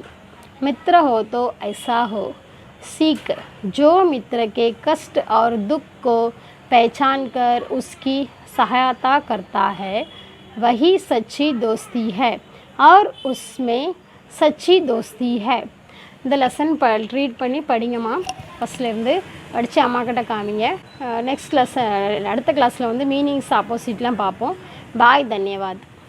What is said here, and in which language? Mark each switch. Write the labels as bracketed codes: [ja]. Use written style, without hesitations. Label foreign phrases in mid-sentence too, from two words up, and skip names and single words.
[hi] मित्र हो तो ऐसा हो। सीख: जो मित्र के कष्ट और दुख को पहचान कर उसकी सहायता करता है वही सच्ची दोस्ती है और उसमें सच्ची दोस्ती है। [ta] இந்த [en] lesson read [ta] பண்ணி படிங்கம்மா. ஃபஸ்ட்லேருந்து படித்து அம்மாக்கிட்ட காமிங்க. [en] next class [ta] அடுத்த கிளாஸில் வந்து மீனிங்ஸ் ஆப்போசிட்லாம் பார்ப்போம். [hi] bye, धन्यवाद.